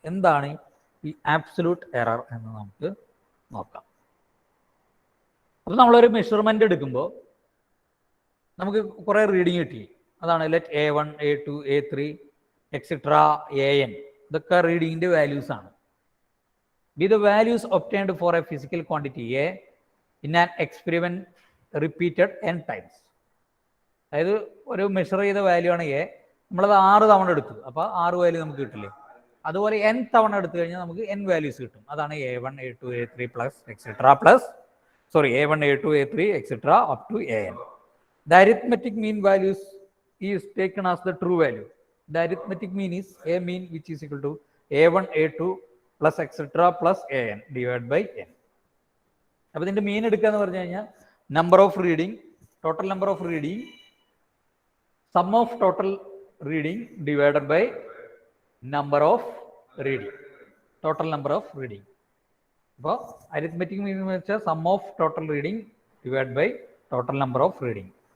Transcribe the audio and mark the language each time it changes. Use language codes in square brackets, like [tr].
[ml] എന്താണ് ഈ absolute error എന്ന് നമുക്ക് നോക്കാം. അപ്പോൾ നമ്മളൊരു മെഷർമെൻ്റ് എടുക്കുമ്പോൾ നമുക്ക് കുറേ റീഡിങ് കിട്ടി. അതാണ് let A1, A2, A3 etcetera AN, ഇതൊക്കെ റീഡിങ്ങിൻ്റെ വാല്യൂസ് ആണ്. [en] Be the values obtained for a physical quantity A in an experiment repeated n times. [ml] അതായത് ഒരു മെഷർ ചെയ്ത വാല്യൂ ആണ് A, നമ്മളത് 6 തവണ എടുത്തു, അപ്പോൾ 6 വാല്യൂ നമുക്ക് കിട്ടില്ലേ. അതുപോലെ n തവണ എടുത്തു കഴിഞ്ഞാൽ നമുക്ക് n വാല്യൂസ് കിട്ടും. അതാണ് A1, A2, A3 plus etcetera plus A1, A2, A3 etcetera up to AN. [en] The arithmetic mean values is taken as the true value. The arithmetic mean is A mean which is equal to A1, A2 plus etcetera plus AN divide by n. [ml] അപ്പോൾ ഇതിൻ്റെ മീൻ എടുക്കുക എന്ന് പറഞ്ഞു കഴിഞ്ഞാൽ number of reading, total number of reading, some of total reading divided by number of reading, total number of reading. അപ്പോൾ arithmetic മീൻ എന്ന് വെച്ചാൽ some of total reading divide by total number of reading.